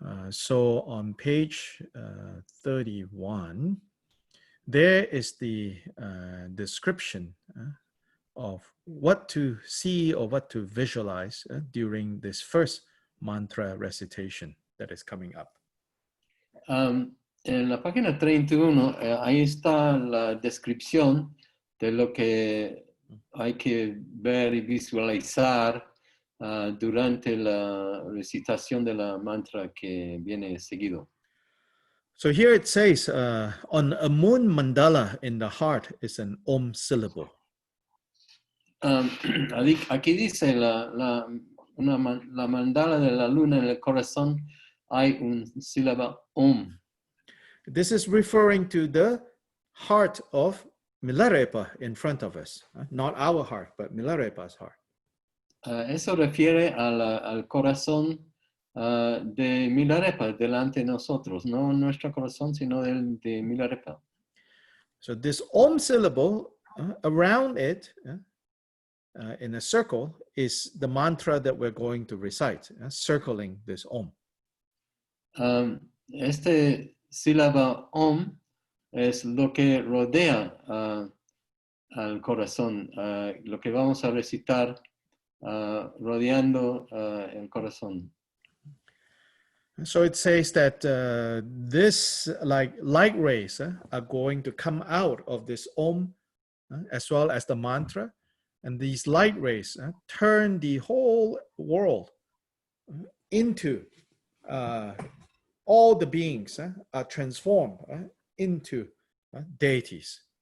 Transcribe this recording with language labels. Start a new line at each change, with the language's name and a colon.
English: So on page 31, there is the description of what to see or what to visualize during this first mantra recitation that is coming up.
Spanish: En la página 31, ahí está la descripción de lo que hay que ver y visualizar durante la recitación de la mantra que viene seguido.
English: So here it says, on a moon mandala in the heart is an Om syllable.
Spanish: Aquí dice la mandala de la luna en el corazón, hay un sílaba Om.
English: This is referring to the heart of Milarepa in front of us. Not our heart, but Milarepa's heart.
Spanish: Eso refiere al corazón de Milarepa delante de nosotros, no nuestro corazón, sino de Milarepa.
English: So this Om syllable, around it, in a circle, is the mantra that we're going to recite, circling this Om.
Spanish: Este sílaba Om es lo que rodea al corazón, lo que vamos a recitar rodeando el corazón.
English: So it says that this like light rays are going to come out of this Om as well as the mantra, and these light rays turn the whole world into all the beings are transformed into deities.